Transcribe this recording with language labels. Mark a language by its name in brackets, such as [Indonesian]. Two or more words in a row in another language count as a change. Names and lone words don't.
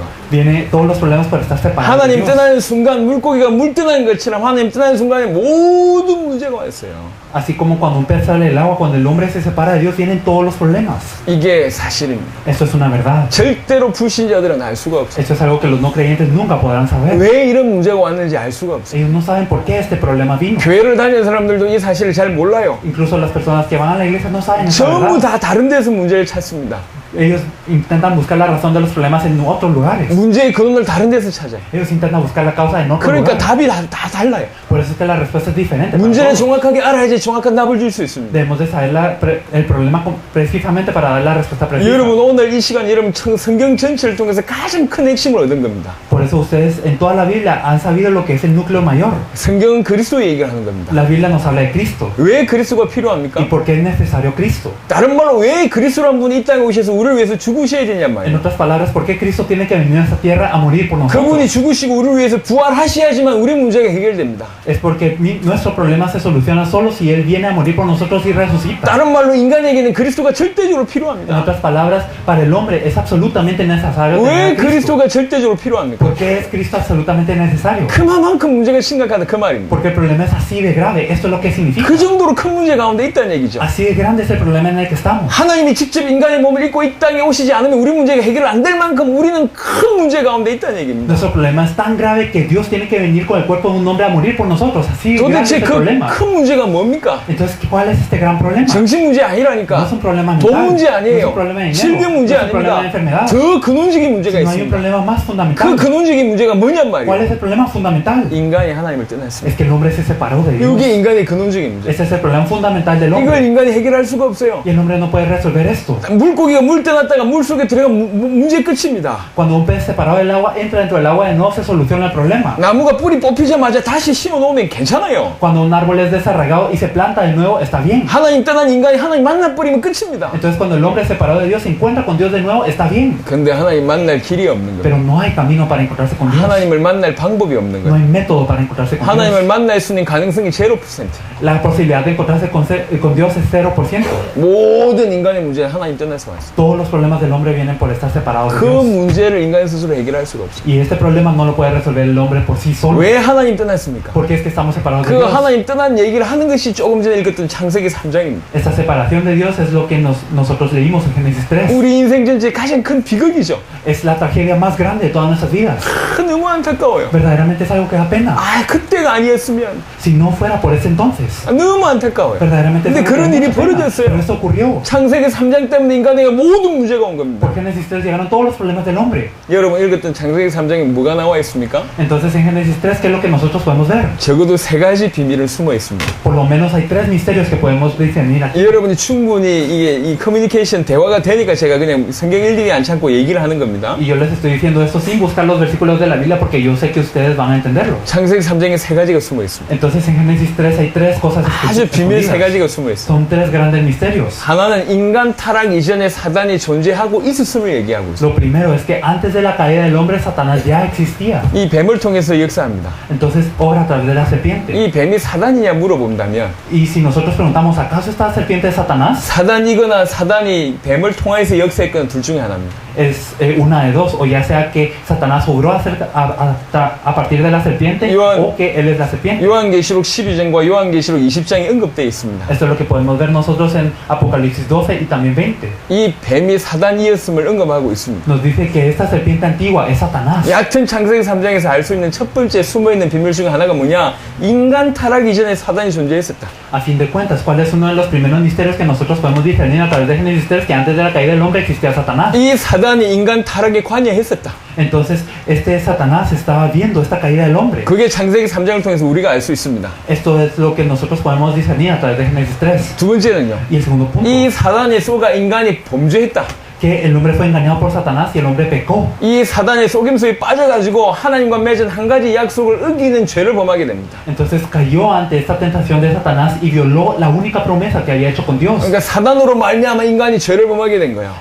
[Spanish] Viene todos los problemas por estar separado de [Korean] 하나님 [Spanish] Dios. [Korean] 떠나는 순간 물고기가 물 떠나는 것처럼 하나님 떠나는 순간에 모든 문제가 왔어요. [Spanish] Así como cuando un pez sale del agua, cuando el hombre se separa de Dios, vienen todos los problemas. [Korean] 이게 사실입니다. [Spanish] Esto es una verdad. [Korean] 절대로 불신자들은 알 수가 없어요. [Spanish] Esto es algo que los no creyentes nunca podrán saber. [Korean] 왜 이런 문제가 왔는지 알 수가 없어요. [Spanish] Ellos no saben por qué este problema vino. [Korean] 교회를 다니는 사람들도 이 사실을 잘 몰라요. [Spanish] Incluso las personas que van a la iglesia no saben esta [Korean] 전부 [Spanish] verdad. [Korean] 다 다른 데서 문제를 찾습니다. [Spanish] Ellos intentan buscar la razón de los problemas en otros lugares. [Korean] 문제의 근원을 다른 데서 찾아요. [Spanish] Ellos intentan buscar la causa en otros [Korean] 그러니까 [Spanish] lugares. [Korean] 답이 다 달라요. [Spanish] Por eso es que la respuesta es diferente. para [Korean] 문제를 [Spanish] todos. [Korean] 정확하게 알아야지 정확한 답을 줄 수 있습니다. [Spanish] Debemos de saber el problema precisamente para dar la respuesta precisa. [Korean] 여러분 오늘 이 시간 여러분 성경 전체를 통해서 가장 큰 핵심을 얻은 겁니다. [Spanish] Por eso ustedes en toda la Biblia han sabido lo que es el núcleo mayor. [Korean] 성경은 그리스도 얘기를 하는 겁니다. [Spanish] La Biblia nos habla de Cristo. [Korean] 왜 그리스도가 [Spanish] ¿Y [Korean] 필요합니까? [Spanish] por qué es necesario Cristo? [Korean] 다른 말로 왜 그리스도란 분이 이 땅에 오셔서 우리를 위해서 죽으셔야 되냔 [Spanish] En [Korean] 말이에요. [Spanish] otras palabras, ¿por qué Cristo tiene que venir a esta tierra a morir por nosotros? [Korean] 그분이 죽으시고 우리를 위해서 부활하셔야지만 우리 문제가 해결됩니다. [Spanish] Es porque nuestro problema se soluciona solo si Él viene a morir por nosotros y resucita. [Korean] 다른 말로 인간에게는 그리스도가 절대적으로 [Spanish] En [Korean] 필요합니다. [Spanish] otras palabras, para el hombre es absolutamente necesario tener [Korean] 왜 [Spanish] a Cristo. [Korean] 그리스도가 절대적으로 필요합니까? [Spanish] ¿Por qué es Cristo absolutamente necesario? [Korean] 그만큼 문제가 심각하다 그 말입니다. [Spanish] Porque el problema es así de grave. Esto es lo que significa. [Korean] 그 정도로 큰 문제 가운데 있다는 얘기죠. [Spanish] Así de grande es el problema en el que estamos. [Korean] 하나님이 직접 인간의 몸을 입고 이 땅에 오시지 않으면 우리 문제가 해결 안 될 만큼 우리는 큰 문제 가운데 있다는 얘기입니다. [Spanish] Nuestro problema es tan grave que Dios tiene que venir con el cuerpo de un hombre a morir por nosotros. Así de grande es [Korean] 도대체 [Spanish] el [Korean] 그 [Spanish] problema. [Korean] 큰 문제가 뭡니까? [Spanish] Entonces, ¿cuál es este gran problema? [Korean] 정신 문제 [Spanish] No [Korean] 아니라니까. [Spanish] es un problema [Korean] 돈 [Spanish] mental, [Korean] 문제 [Spanish] no es [Korean] 아니에요. [Spanish] un problema de dinero, [Korean] 질병 문제 [Spanish] no es un problema de [Korean] 아닙니다. [Spanish] enfermedad, [Korean] 더 근원적인 문제가 [Spanish] no hay un [Korean] 있습니다. [Spanish] problema más [Korean] 그 [Spanish] fundamental. [Korean] 근원적인 문제가 뭐냔 [Spanish] ¿Cuál [Korean] 말이에요. [Spanish] es el problema fundamental? [Korean] 인간이 하나님을 떠났습니다. [Spanish] Es que el hombre se separó de Dios. [Korean] 이게 인간의 근원적인 문제. [Spanish] Ese es el problema fundamental del [Korean] 이걸 [Spanish] hombre. [Korean] 인간이 해결할 수가 없어요. [Spanish] Y el hombre no puede resolver esto. [Korean] 물고기가 물 떠났다가 물 속에 들어가면 문제 끝입니다. [Spanish] Cuando un pez separado del agua entra dentro del agua, de nuevo se soluciona el problema. [Korean] 나무가 뿌리 뽑히자마자 다시 심어 놓으면 괜찮아요. [Spanish] Cuando un árbol es desarraigado y se planta de nuevo, está bien. [Korean] 하나님 떠난 인간이 하나님 만나버리면 끝입니다. [Spanish] Entonces cuando el hombre separado de Dios se encuentra con Dios de nuevo, está bien. [Korean] 근데 하나님 만날 길이 없는 거예요. [Spanish] Pero no hay camino para encontrarse con Dios. [Korean] 하나님을 만날 방법이 없는 [Spanish] No [Korean] 거예요. [Spanish] hay método para encontrarse con Dios. [Korean] 하나님을 만날 수 있는 가능성이 0%. [Spanish] La posibilidad de encontrarse con Dios es 0%. [Korean] 모든 인간의 문제는 하나님 떠나서 왔어요. [Spanish] Todos los problemas del hombre vienen por estar separado de [Korean] 그 [Spanish] Dios. [Korean] 문제를 인간 스스로 해결할 수가 없어요. [Spanish] Y este problema no lo puede resolver el hombre por sí solo. [Korean] 왜 하나님 떠났습니까? [Spanish] Porque es que estamos separados de [Korean] 그 [Spanish] Dios. [Korean] 하나님 떠난 얘기를 하는 것이 조금 전에 읽었던 창세기 3장입니다. [Spanish] Esta separación de Dios es lo que nosotros leímos en Génesis 3. [Korean] 우리 인생 전체의 가장 큰 비극이죠. [Spanish] Es la tragedia más grande de todas nuestras vidas. [Korean] 너무 안타까워요. [Spanish] Verdaderamente es algo que da pena. [Korean] 아, 그때가 아니었으면 [Spanish] Si no fuera por ese entonces. [Korean] 너무 안타까워요. [Spanish] Verdaderamente es [Korean] 근데 [Spanish] algo que [Korean] 그런 [Spanish] da [Korean] 일이 [Spanish] mucha pena. Pero [Korean] 벌어졌어요. [Spanish] esto ocurrió. [Korean] 창세기 3장 때문에 인간에게 모든 문제가 온 겁니다. [Spanish] Por Génesis 3 llegaron todos los problemas del hombre. [Korean] 여러분 읽었던 창세기 3장에 뭐가 나와 있습니까? [Spanish] Entonces en Génesis 3, ¿qué es lo que nosotros podemos ver? [Korean] 적어도 3가지 비밀은 숨어 있습니다. [Spanish] Por lo menos hay 3 misterios que podemos discernir aquí. [Korean] 여러분이 충분히 이게 이 커뮤니케이션 대화가 되니까 제가 그냥 성경 일일이 안 참고 얘기를 하는 겁니다. [Spanish] Y yo les estoy diciendo esto sin buscar los versículos de la Biblia porque yo sé que ustedes van a entenderlo. [Korean] 창세기 3장에 3가지가 숨어 있습니다. [Spanish] Entonces en Génesis 3 hay 3 cosas [Korean] 아주 비밀 [Spanish] escondidas. [Korean] 3가지가 숨어 있어요. [Spanish] Son 3 grandes misterios. [Korean] 하나는 인간 타락 이전에 사단이 존재하고 있었음을 얘기하고 있어요. [Spanish] Lo primero es que antes de la caída del hombre, Satanás ya existía. [Korean] 이 뱀을 통해서 역사합니다. [Spanish] Entonces obra a través de la serpiente. [Korean] 이 뱀이 사단이냐 물어본다면 [Spanish] Y si nosotros preguntamos, ¿acaso esta serpiente es Satanás? [Korean] 사단이거나 사단이 뱀을 통해서 역사했거나 둘 중에 하나입니다. [Spanish] Es una de dos, o ya sea que Satanás obró a partir de la serpiente Ioan- o que él es la serpiente. [Korean] 요한계시록 12장과 요한계시록 20장에 언급되어 있습니다. [Spanish] Esto es lo que podemos ver nosotros en Apocalipsis 12 y también 20. [Korean] 이 뱀이 사단이었음을 언급하고 있습니다. [Spanish] Nos dice que esta serpiente antigua es Satanás. [Korean] 얕은 창세기 3장에서 알 수 있는 첫 번째 숨어있는 비밀 중에 하나가 뭐냐? 인간 타락 이전에 사단이 존재했었다. [Spanish] A fin de cuentas, ¿cuál es uno de los primeros misterios que nosotros podemos discernir a través de Génesis 3? Que antes de la caída del hombre existía Satanás. [Korean] 이 사단이 인간 타락에 관여했었다. [Spanish] Entonces, este Satanás estaba viendo esta caída del hombre. [Korean] 그게 창세기 3장을 통해서 우리가 알 수 있습니다. [Spanish] Esto es lo que nosotros podemos discernir a través de Génesis 3. [Korean] 두 번째는요. [Spanish] Y el segundo punto, [Korean] 이 사단의 속아 인간이 범죄했다. [Spanish] que el hombre fue engañado por Satanás y el hombre pecó. [Korean] 이 사단의 속임수에 빠져가지고 하나님과 맺은 한 가지 약속을 어기는 죄를 범하게 됩니다. [Spanish] Entonces cayó ante esta tentación de Satanás y violó la única promesa que había hecho con Dios. [Korean] 그러니까 사단으로 말미암아 인간이 죄를 범하게 된 거예요.